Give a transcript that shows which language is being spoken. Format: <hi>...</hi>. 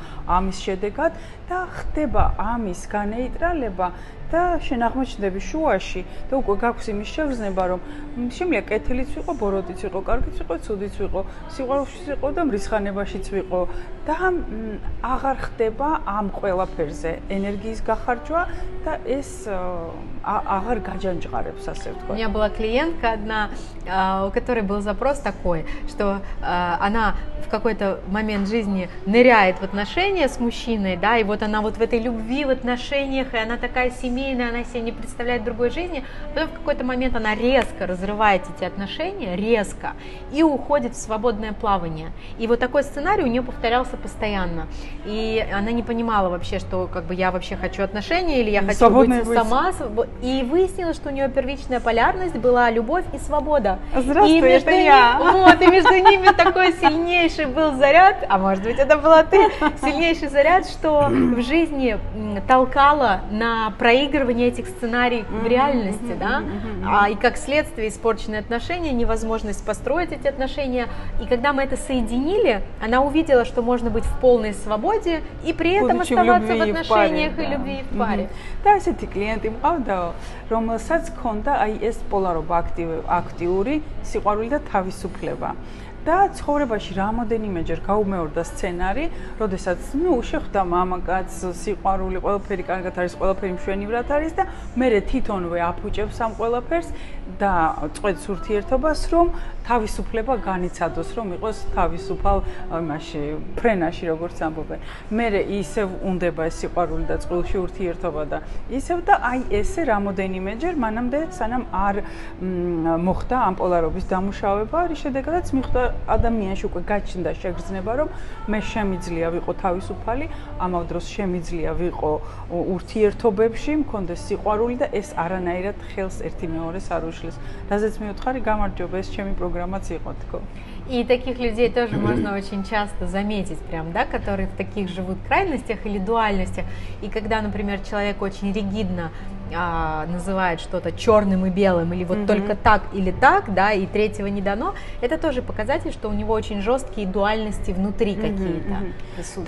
<ka>ამის შედეგად და ხდება ამის განეიტრალება და შენ აღმოჩნდები შუაში და უკვე გაქვს იმის შეგრძნება რომ შემიძლია კეთილიც ვიყო, ბოროტიც ვიყო, კარგიც ვიყო, ცუდიც ვიყო, სიყვარულშიც ვიყო და მრისხანებაშიც ვიყო და აღარ ხდება ამ ყველაფერზე ენერგიის გახარჯვა და ეს აღარ გაჯანჯღარებს, ასე ვთქვათ.</ka> <ru>У меня была клиентка одна, у которой был запрос такой, что она в какой-то момент жизни ныряет в отношения с мужчиной, да, и вот она вот в этой любви, в отношениях, и она такая семейная, она себе не представляет другой жизни, потом в какой-то момент она резко разрывает эти отношения, резко, и уходит в свободное плавание. И вот такой сценарий у нее повторялся постоянно, и она не понимала вообще, что как бы я вообще хочу отношения, или я хочу быть сама, и выяснилось, что у нее первичная полярность была любовь и свобода. Здравствуй, и между это я. Вот, и между ними такой сильнейший был заряд, а может быть это была ты, сильнейший заряд, что в жизни толкало на проигрывание этих сценариев в реальности, да, и как следствие испорченные отношения, невозможность построить эти отношения, и когда мы это соединили, она увидела, что можно быть в полной свободе и при этом оставаться в отношениях и любви в паре.</ru> <ka>და ესეთი კლიენტი მყავდა, რომელსაც ჰქონდა აი ეს პოლარობა აქტიური სიყვარული და თავისუფლება. და ცხოვრებაში რამოდენიმეჯერ გაუმეორდა სცენარი, როდესაც შეხვდა მამაკაცს, სიყვარული, ყველაფერი კარგად არის, ყველაფერი მშვენივრად არის და მერე თვითონვე აფუჭებს ამ ყველაფერს და წყვეტს ურთიერთობას, რომ თავისუფლება განიცადოს, რომ იყოს თავისუფალ იმაში, ფრენაში, როგორც ამბობენ. მერე ისევ უნდება ეს სიყვარული და წყვილში ურთიერთობა და ისევ და აი ესე რამოდენიმეჯერ მანამდე სანამ არ მოხდა ამ პოლარობის დამუშავება, რის შედეგადაც მიხვდა ადამიანში უკვე გაჩნდა შეგრძნება, რომ მე შემიძლია ვიყო თავისუფალი, ამავდროს დროს შემიძლია ვიყო ურთიერთობებში, მქონდეს სიყვარული და ეს არანაირად ხელს ერთი მეორეს არ უშლის. რაზეც მივუთხარი, გამარჯობა, ეს ჩემი პროგრამაც იყო თქო.</ka> <ru>И таких людей тоже можно очень часто заметить, прям, да, которые в таких живут крайностях или дуальностях. И когда, например, человек очень ригидно называет что-то черным и белым, или вот только так или так, да, и третьего не дано, это тоже показатель, что у него очень жесткие дуальности внутри какие-то присутствуют.</ru>